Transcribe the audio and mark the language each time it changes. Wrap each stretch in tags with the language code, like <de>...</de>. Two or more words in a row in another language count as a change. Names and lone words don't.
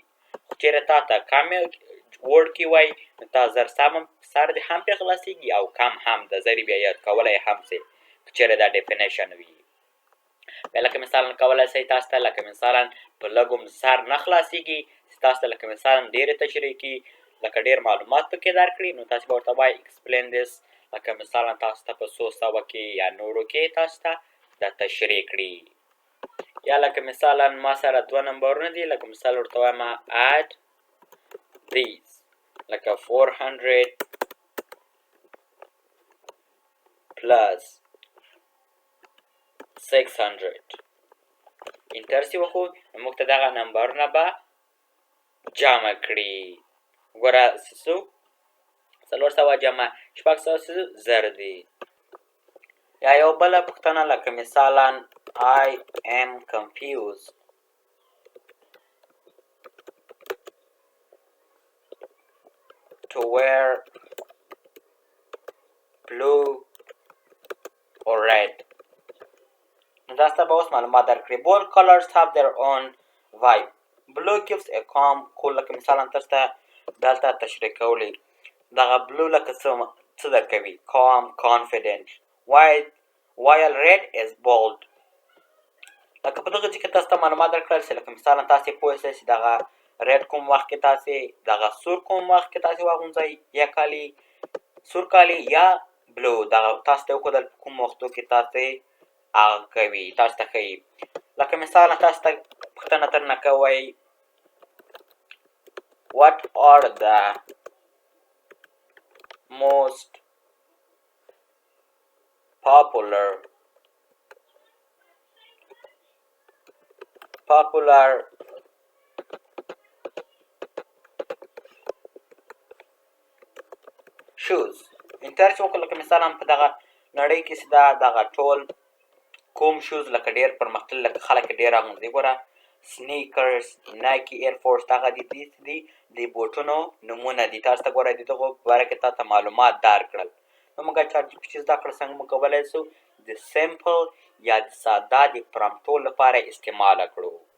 <ps>خو چېرې تا ته کم ورډ کې وایي نو تا زر سم سر دې هم پرې خلاصېږي او کم هم د زر بیا یاد کولی هم سې که چېرې دا ډیفینیشن وي. بیا لکه مثالا کولی شئ تاسو ته لکه مثالا په لږ هم سر نه خلاصېږي چې تاسو ته لکه مثالا ډېرې تشریح کړي، لکه ډېر معلومات پکې درکړي نو تاسو به ورته وایي</ps> <en>explain this،</en> <ps>لکه مثالا تاسو ته په 100 کې یا نورو کې تاسو ته دا تشریح کړي. یا لکه مثالا ما سره 2 نمبرونه دي، لکه مثال ورته وایم</ps> <en>add these</en> <ps>لکه 400 plus 600 انټر چې وکړو نو موږ ته دغه نمبرونه به جمع کړي. ګوره څه 400 جمع 600 زر دي. یا یو بله پوښتنه لکه مثالا</ps> <en>I am confused to wear blue or red.</en> <ps>نو دا ستا به اوس معلومات درکړي.</ps> <en>Both colors have their own vibe. Blue gives a calm cool،</en> <ps>لکه مثالا تاسو ته دلته تشریح کولی دغه بلو لکه څه درکوي</ps> <en>calm confident، while red is bold.</en> <ps>لکه په دغه کې تاسو ته معلومات درکړل چې لکه مثالا تاسو پوه شئ چې دغه ریډ کوم وخت کې تاسو دغه سور کوم وخت کې تاسو واغوندئ، یا کالي سور کالي یا بلو دغه تاسو ته وښودل په کوم وختو کې تاسو هغه کوي تاسو ته ښیي. لکه مثالا تاسو ته پوښتنه ترنه کوئ</ps> <en>what are the most popular shoes.</en> <ps>انټر چې وکړو لکه مثالا په دغه نړۍ کې چې دغه ټول کوم شوز لکه ډېر پرمختللي لکه خلک یې ډېر اغوندي. ګوره سنیکرز، نایکي ایرفورس دغه دي د بوټونو نومونه دي. تاسو ته ګوره د دغو په باره کې تا ته معلومات درکړل. نو موږ چاټ جي پي ټي زده کړه څنګه موږ کولی سو د سمپل یا د ساده د پرامپټو لپاره استعمال کړو.</ps>